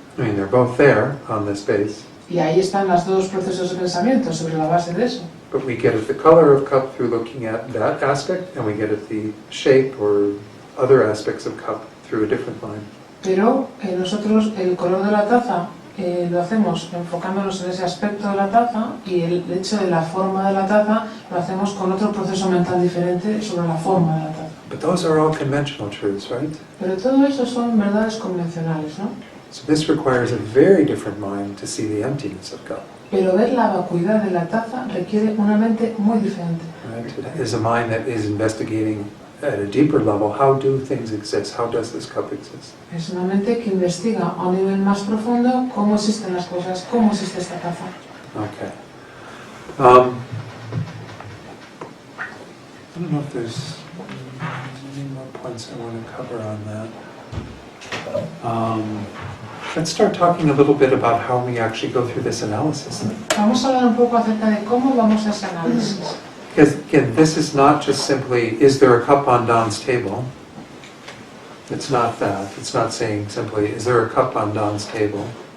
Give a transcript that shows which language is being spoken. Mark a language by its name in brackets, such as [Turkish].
[English] I mean, they're both there on this base, [Spanish] Y ahí están los dos procesos de pensamiento sobre la base de eso. [English] but we get at the color of cup through looking at that aspect, and we get at the shape or other aspects of cup through a different line. [Spanish] Pero nosotros el color de la taza lo hacemos enfocándonos en ese aspecto de la taza, y el hecho de la forma de la taza lo hacemos con otro proceso mental diferente sobre la forma de la taza. [English] But those are all conventional truths, right? [Spanish] Pero todo eso son verdades convencionales, ¿no? [English] So this requires a very different mind to see the emptiness of cup. [Spanish] Pero ver la vacuidad de la taza requiere una mente muy diferente. [English] Right? It is a mind that is investigating at a deeper level, how do things exist? How does this cup exist? [Spanish] Es una mente que investiga a un nivel más profundo cómo existen las cosas, cómo existe esta taza. [English] Okay. I don't know if there's any more points I want to cover on that. Let's start talking a little bit about how we actually go through this analysis. [Spanish] Vamos a hablar un poco acerca de cómo vamos a ese análisis. [English] Because again, this is not just simply, is there a cup on Don's table? It's not that. It's not saying simply, is there a cup on Don's table?